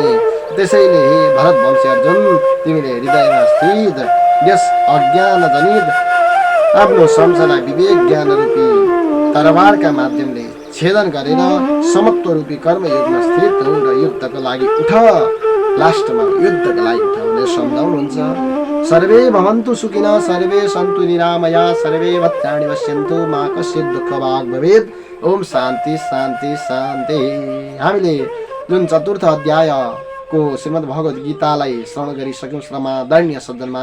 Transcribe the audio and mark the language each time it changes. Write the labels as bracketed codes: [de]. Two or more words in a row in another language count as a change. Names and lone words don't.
[ne] त्यसैले हे भरतवंशी अर्जुन, तिमीले हृदयमा स्थित यस अज्ञान जनित आफ्नो संशयलाई विवेक ज्ञान रूपी तरबारका माध्यमले छेदन गरेर समत्व रूपी कर्मयोगमा स्थित हो र युद्धको लागि उठ। लास्टमा युद्धको लागि उठ भनेर सम्झाउनुहुन्छ। [sa] सर्वे भवन्तु सुखिनः, सर्वे सन्तु निरामया, सर्वे भद्राणि पश्यन्तु, मा कश्चित् दुःखभाग् भवेत्। ओम शान्ति शान्ति शान्ति। [ne] हामीले जुन चतुर्थ अध्यायको श्रीमद् भगवत गीतालाई श्रवण गरिसक्यौँ। श्रमादरणीय सज्जन मानव